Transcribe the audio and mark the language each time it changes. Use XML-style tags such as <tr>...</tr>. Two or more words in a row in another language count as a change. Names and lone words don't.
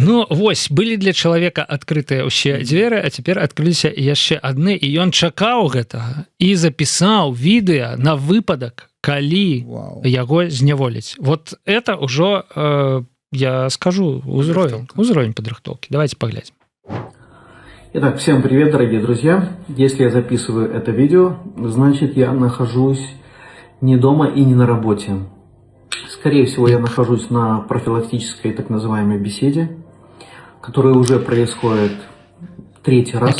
<be>Вось, былі для чалавека адкрытыя ўсе дзверы, а цяпер адкрыліся яшчэ адны, і ён чакаў гэтага і запісаў відэа на выпадак, калі яго зняволіць.</be> <ru>Вот это</ru> <be>ўжо, я скажу, узровень падрыхтоўкі.</be> <ru>Давайте поглядим. Итак, всем привет, дорогие друзья. Если я записываю это видео, значит я нахожусь не дома и не на работе. Скорее всего, я нахожусь на профилактической так называемой беседе, которая уже происходит третий раз.</ru>